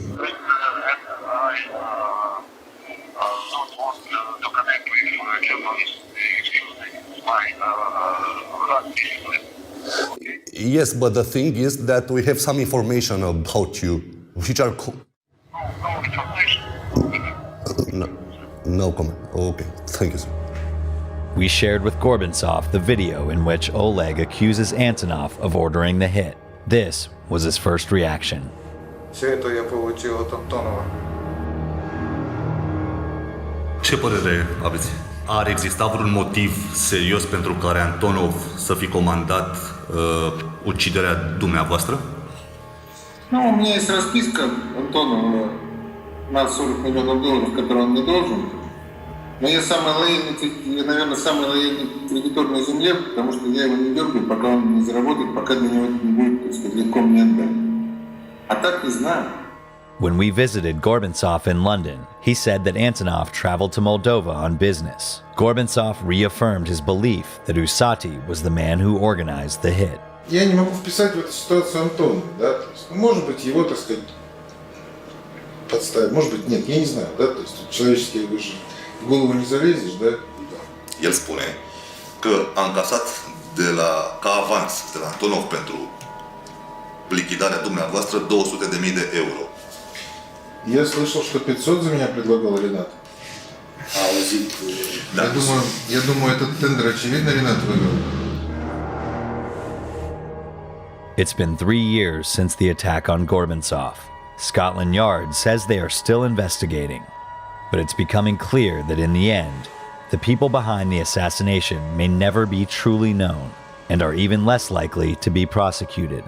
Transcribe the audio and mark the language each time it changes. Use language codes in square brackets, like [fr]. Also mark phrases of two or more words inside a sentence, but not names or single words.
[en] Yes, but the thing is that we have some information about you, which are... No comment. Okay, thank you, sir. We shared with Gorbatsov the video in which Oleg accuses Antonov of ordering the hit. This was his first reaction. [ru] Все это я получил от Антонова. [ro] Ce părere aveți? Ar exista vreun motiv serios pentru care Antonov să fi comandat uciderea dumneavoastră? [ru] Ну, у меня есть расписка Антонова на 40 миллионов долларов, которые он мне должен. Но я самый лояльный, наверное, самый лояльный кредитор на земле, потому что я его не дергаю, пока он не заработает, пока для него это не будет, так сказать, легко мне отдать. А так не знаю. [en] When we visited Gorbatsov in London, he said that Antonov traveled to Moldova on business. Gorbatsov reaffirmed his belief that Usati was the man who organized the hit. [ru] Я не могу вписать в эту ситуацию Антона, да, то есть, может быть, его, так сказать, подставить, может быть, нет, я не знаю, да, то есть, человеческие вы же в голову не залезешь, да? [ro] El spune că a încasat ca avans de la Antonov pentru lichidarea dumneavoastră 200.000 de euro. [ru] Я слышал, что 500 за меня предлагал Ренат. Я думаю, этот тендер, очевидно, Ренат выиграл. [en] It's been 3 years since the attack on Gorbatsov. Scotland Yard says they are still investigating. But it's becoming clear that in the end, the people behind the assassination may never be truly known and are even less likely to be prosecuted.